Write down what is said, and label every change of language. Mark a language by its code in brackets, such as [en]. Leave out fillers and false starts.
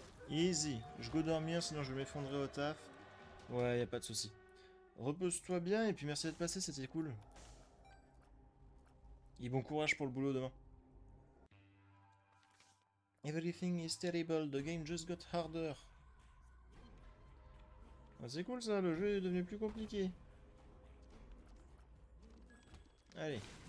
[fr] Easy. Je go dormir, sinon je m'effondrerai au taf. Ouais, y a pas de souci. Repose-toi bien et puis merci d'être passé, c'était cool. Et bon courage pour le boulot demain. [en] Everything is terrible, the game just got harder. [fr] Ah, c'est cool ça, le jeu est devenu plus compliqué. Allez.